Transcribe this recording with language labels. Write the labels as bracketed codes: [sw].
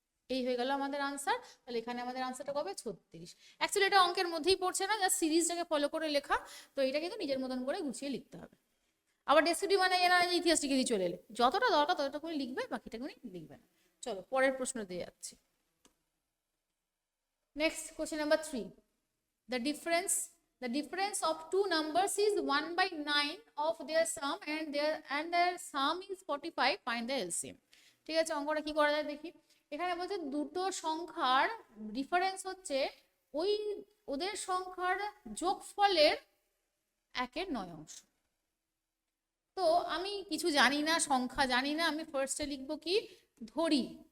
[bn] এই হয়ে গেল আমাদের আনসার। তাহলে এখানে আমাদের আনসারটা কবে 36। অ্যাকচুয়ালি এটা অঙ্কের মধ্যেই পড়ছে না, যা সিরিজটাকে ফলো করে লেখা, তো এটা কিন্তু নিজের মতন করে গুছিয়ে লিখতে হবে। আবার ডেসক্রিপটিভ মানে এনা ইতিহাস লিখে দিয়ে চলে এলে, যতটা দরকার ততটা করে লিখবে, বাকিটা করে লিখবে না। চলো পরের প্রশ্ন দিয়ে যাচ্ছি। [en] Next question number 3, the difference of two numbers is 1/9 of their sum and their sum is 45, find the LCM। [bn] ঠিক আছে, অঙ্কটা কি করা যায় দেখি। এখানে বলছে দুটো সংখ্যার ডিফারেন্স হচ্ছে ওই ওদের সংখ্যার যোগফলের 1/9 অংশ। তো আমি কিছু জানি না, সংখ্যা জানি না, আমি ফার্স্টে লিখবো কি, ধরি।